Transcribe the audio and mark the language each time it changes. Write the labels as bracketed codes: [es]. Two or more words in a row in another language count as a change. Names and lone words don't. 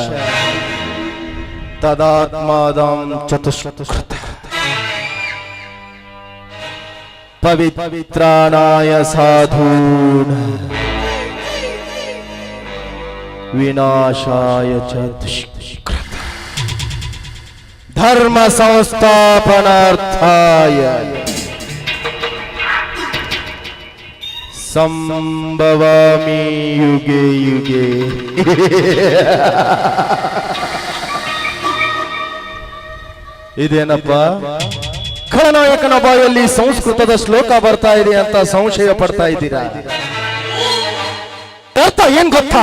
[sa] ತದಾತ್ಮಾದಂ ಚತುಷ್ಕೃತ ಪವಿತ್ರಾಣಾಯ ಸಾಧೂನ್ ವಿನಾಶಾಯ ಚ ದುಷ್ಕೃತ ಧರ್ಮ ಸಂಸ್ಥಾಪನಾರ್ಥಾಯ ಸಂಭವಾಮಿ ಯುಗೆ ಯುಗೆ. [kn] ಇದೇನಪ್ಪ, ಖಳನಾಯಕನ ಬಾಯಲ್ಲಿ ಸಂಸ್ಕೃತದ ಶ್ಲೋಕ ಬರ್ತಾ ಇದೆ ಅಂತ ಸಂಶಯ ಪಡ್ತಾ ಇದ್ದೀರಾ? ಅರ್ಥ ಏನ್ ಗೊತ್ತಾ?